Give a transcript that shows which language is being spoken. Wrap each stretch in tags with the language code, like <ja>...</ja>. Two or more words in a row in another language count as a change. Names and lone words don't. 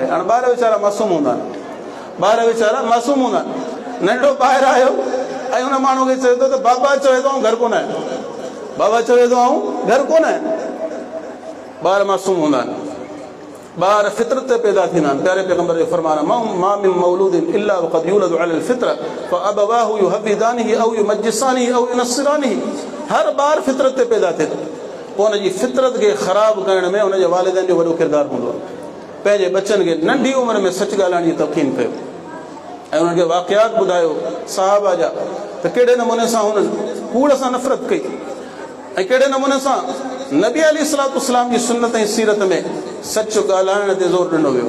<sd>हाणे ॿार वीचारा मासूम हूंदा आहिनि, ॿार वीचारा मासूम हूंदा आहिनि। नंढो ॿाहिरि आयो ऐं हुन माण्हू खे चए थो त बाबा चवे थो घर कोन आहे, बाबा चवे थो घर कोन आहे। ॿार मासूम हूंदा आहिनि, ॿार फितरत ते पैदा थींदा आहिनि। प्यारे पैगंबर जो फरमान</sd> <ar>ما من مولود إلا وقد يولد على الفطرة فأبواه يهودانه أو يمجسانه أو ينصرانه.</ar> <sd>हर ॿार फितरत ते पैदा थिए थो, पोइ हुनजी फितरत खे ख़राबु करण में हुनजे वालिदैन जो वॾो किरदारु हूंदो आहे। पंहिंजे बचनि खे नंढी उमिरि में सच ॻाल्हाइण जी तलक़ीन कयो ऐं उन्हनि खे वाक़ियात ॿुधायो साहबा जा त कहिड़े नमूने सां हुननि कूड़ सां नफ़रत कई ऐं कहिड़े नमूने सां नबी</sd> <ar>عليه الصلاة والسلام</ar> <sd>जी सुन्नत ऐं सीरत में सच ॻाल्हाइण ते ज़ोर ॾिनो वियो।</sd>